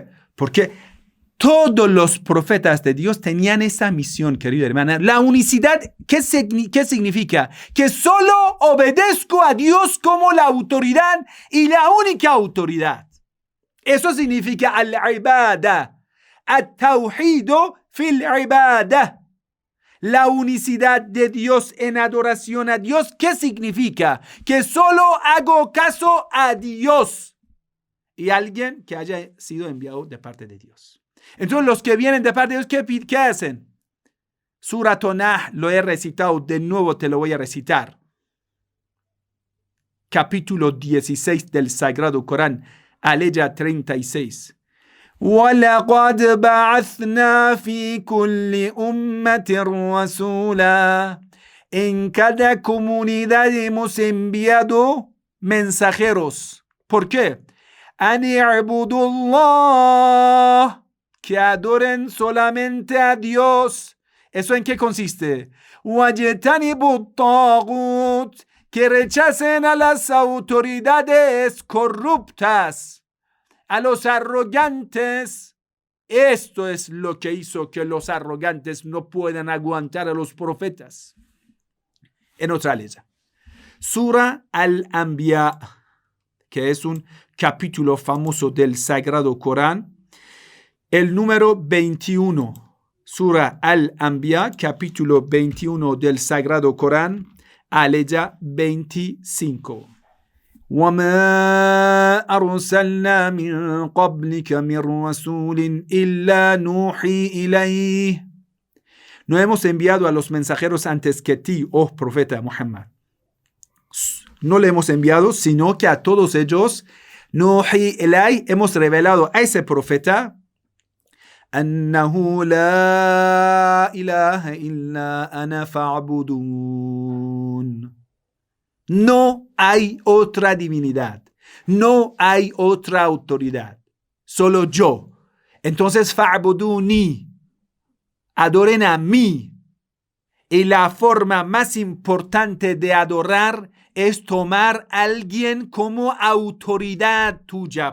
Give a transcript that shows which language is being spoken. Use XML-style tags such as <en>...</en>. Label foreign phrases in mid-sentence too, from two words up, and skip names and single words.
<es>¿Por qué? Porque Todos los profetas de Dios tenían esa misión, querida hermana. La unicidad, ¿qué significa? Que solo obedezco a Dios como la autoridad y la única autoridad. Eso significa</es> <ar>العبادة، التوحيد في العبادة.</ar> <es>La unicidad de Dios en adoración a Dios, ¿qué significa? Que solo hago caso a Dios y alguien que haya sido enviado de parte de Dios. Entonces los que vienen de parte de Dios, ¿qué hacen? Surat Nah, lo he recitado, de nuevo te lo voy a recitar. Capítulo 16 del Sagrado Corán, aleya 36.</es> <ar>وَلَقَدْ بَعَثْنَا فِي كُلِّ أُمَّةٍ رَسُولًا.</ar> <es>En cada comunidad hemos enviado mensajeros. ¿Por qué?</es> <ar>أَنِ اعْبُدُوا اللَّهَ,</ar> <es>que adoren solamente a Dios. ¿Eso en qué consiste?</es> <ar>وَاجْتَنِبُوا الطَّاغُوتَ,</ar> <es>que rechacen a las autoridades corruptas, a los arrogantes. Esto es lo que hizo que los arrogantes no puedan aguantar a los profetas. En otra ley, Sura Al-Anbiya, que es un capítulo famoso del Sagrado Corán, el número 21. Sura Al-Anbiya, capítulo 21 del Sagrado Corán, aleya 25.</es> <ar>وَمَا أَرْسَلْنَا مِن قَبْلِكَ مِن رَّسُولٍ إِلَّا نُوحِي إِلَيْهِ.</ar> <es>No hemos enviado a los mensajeros antes que ti, oh profeta Muhammad. No le hemos enviado, sino que a todos ellos,</es> <ar>نُوحِي إِلَيْهِ,</ar> <es>hemos revelado a ese profeta,</es> <ar>أَنَّهُ لَا إِلَهَ إِلَّا أَنَا فَاعْبُدُونِ.</ar> <es>No hay otra divinidad, no hay otra autoridad, solo yo. Entonces, fa'buduni, adoren a mí. Y la forma más importante de adorar es tomar a alguien como autoridad tuya.</es>